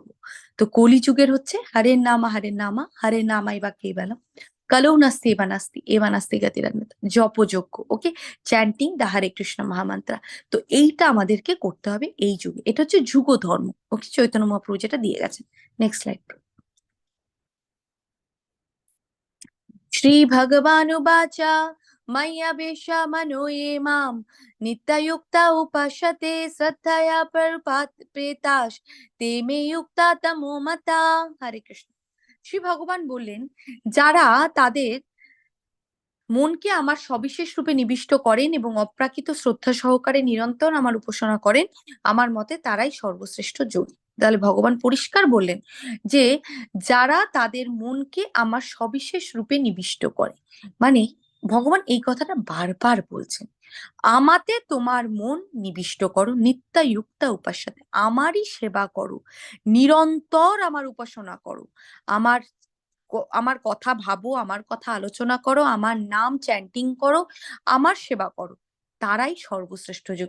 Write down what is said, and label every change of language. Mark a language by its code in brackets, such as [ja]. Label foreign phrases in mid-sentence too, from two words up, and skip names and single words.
[bn] তো কলিযুগের হচ্ছে [sa] হরে নামা হরে নামাই বা কেবলম, কালো নাস্তি এবা নাস্তি এবা নাস্তি গতিরন্নতা, জপযজ্ঞ। [en] Okay, chanting the Hare Krishna mahamantra. [bn] তো এইটা আমাদেরকে করতে হবে এই যুগে, এটা হচ্ছে যুগ ধর্ম। ওকে, চৈতন্য মহাপ্রভু যেটা দিয়ে গেছেন। [en] next slide. [sa] श्रीभगवानुवाच मय्यवेशा मनो ये मां नित्ययुक्ता उपासते श्रद्धया प्रेताश ते मे युक्ता तमो मता। [bn] হরে কৃষ্ণ। শ্রী ভগবান বললেন, যারা তাদের মনকে আমার সবিশেষ রূপে নিবিষ্ট করেন এবং অপ্রাকৃত শ্রদ্ধা সহকারে নিরন্তর আমার উপাসনা করেন, আমার মতে তারাই সর্বশ্রেষ্ঠ যোগী। তাহলে ভগবান পরিষ্কার বললেন যে যারা তাদের মনকে আমার সবিশেষ রূপে নিবিষ্ট করে, মানে ভগবান এই কথাটা বারবার বলছেন, আমাতে তোমার মন নিবিষ্ট করো, [sa] নিত্যায়ুক্তা উপাস্যাতে, [bn] আমারই সেবা করো, নিরন্তর আমার উপাসনা করো, আমার আমার কথা ভাবো, আমার কথা আলোচনা করো, আমার নাম চ্যান্টিং করো, আমার সেবা করো, তারাই সর্বশ্রেষ্ঠ যোগী।